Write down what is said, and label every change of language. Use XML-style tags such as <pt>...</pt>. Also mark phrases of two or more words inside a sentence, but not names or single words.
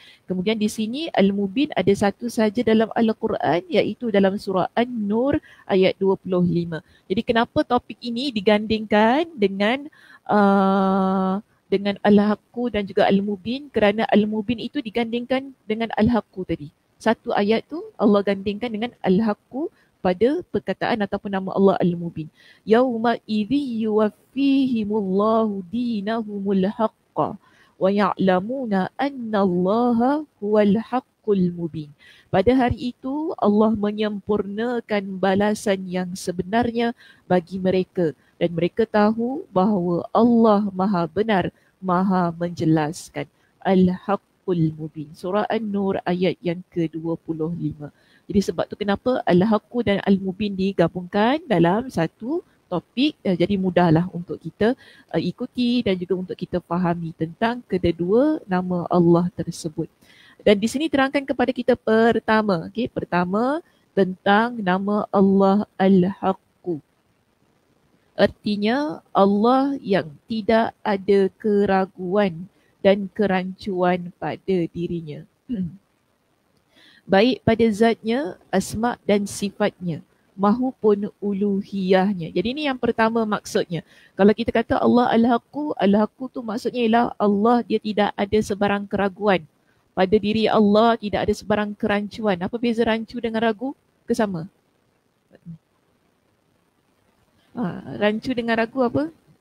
<ms>Kemudian di sini Al-Mubin ada 1 sahaja dalam Al-Quran iaitu dalam surah An-Nur ayat 25. Jadi kenapa topik ini digandingkan dengan Al-Haqqu dan juga Al-Mubin? Kerana Al-Mubin itu digandingkan dengan Al-Haqqu tadi. 1 ayat tu Allah gandingkan dengan Al-Haqqu pada perkataan ataupun nama Allah Al-Mubin.</ms> <ar>يومئذ يوفيهم الله دينهم الحق ويعلمون أن الله هو الحق المبين.</ar> <ms>Pada hari itu Allah menyempurnakan balasan yang sebenarnya bagi mereka dan mereka tahu bahawa Allah Maha benar, Maha menjelaskan. Al-Haqqul Mubin. Surah An-Nur ayat yang ke-25. Jadi sebab tu kenapa Al-Haqqu dan Al-Mubin digabungkan dalam satu topik, jadi mudahlah untuk kita ikuti dan juga untuk kita fahami tentang kedua-dua nama Allah tersebut. Dan di sini terangkan kepada kita pertama, pertama tentang nama Allah Al-Haqqu. Artinya Allah yang tidak ada keraguan dan kerancuan pada dirinya. Baik pada zatnya, asma dan sifatnya mahupun uluhiyahnya. Jadi ini yang pertama maksudnya. Kalau kita kata Allah Al-Haqqu, Al-Haqqu tu maksudnya ialah Allah dia tidak ada sebarang keraguan. Pada diri Allah tidak ada sebarang kerancuan. Apa beza rancu dengan ragu? Kesama. Rancu dengan ragu apa?</ms>